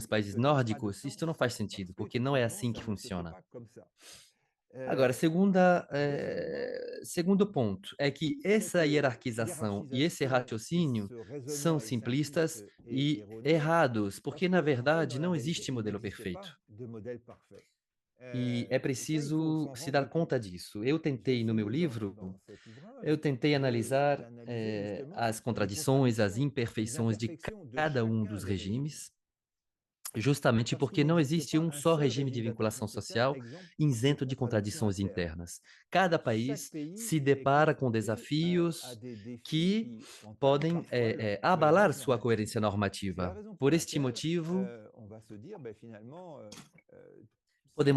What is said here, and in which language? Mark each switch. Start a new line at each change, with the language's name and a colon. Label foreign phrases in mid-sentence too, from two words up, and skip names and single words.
French: nordiques,
Portuguese: países
French: cela n'a pas de
Portuguese: nórdicos, isso não
French: sens
Portuguese: faz
French: parce
Portuguese: sentido,
French: que
Portuguese: porque não é
French: effectivement
Portuguese: assim que
French: ça ne se fait
Portuguese: funciona.
French: pas comme ça.
Portuguese: Agora,
French: Deuxièmement,
Portuguese: segundo ponto é que
French: cette
Portuguese: essa hierarquização e esse
French: hiérarchisation et
Portuguese: raciocínio
French: ce raisonnement
Portuguese: são
French: est simpliste
Portuguese: simplistas
French: et
Portuguese: e
French: erroné
Portuguese: errados,
French: parce
Portuguese: porque na
French: que, en fait, dans
Portuguese: verdade
French: la
Portuguese: não
French: réalité,
Portuguese: existe
French: il
Portuguese: modelo
French: n'existe
Portuguese: perfeito.
French: pas de modèle parfait.
Portuguese: E é
French: Et ça, il faut
Portuguese: preciso
French: s'en
Portuguese: se
French: rendre
Portuguese: dar
French: compte.
Portuguese: conta disso. Eu
French: J'ai
Portuguese: tentei no meu
French: essayé
Portuguese: livro,
French: dans cet
Portuguese: eu
French: ouvrage
Portuguese: tentei analisar
French: d'analyser justement
Portuguese: as
French: les
Portuguese: contradições, as
French: contradictions, les
Portuguese: imperfeições de
French: imperfections de
Portuguese: cada um
French: chacun
Portuguese: dos
French: des régimes.
Portuguese: regimes, justamente
French: Parce qu'il
Portuguese: porque não
French: n'existe
Portuguese: existe
French: pas
Portuguese: um
French: un
Portuguese: só
French: seul
Portuguese: regime de
French: régime
Portuguese: vinculação
French: d'attachement social
Portuguese: social
French: exempt de
Portuguese: isento de
French: contradictions
Portuguese: contradições
French: internes.
Portuguese: internas. Cada
French: Chaque
Portuguese: país
French: pays
Portuguese: se
French: est
Portuguese: depara com
French: confronté à
Portuguese: desafios
French: des défis
Portuguese: que
French: qui entament
Portuguese: podem
French: parfois leur
Portuguese: abalar
French: cohérence
Portuguese: sua
French: normative.
Portuguese: coerência
French: C'est la
Portuguese: normativa.
French: raison pour
Portuguese: Por este
French: laquelle
Portuguese: motivo,
French: on va se dire, ben, finalement,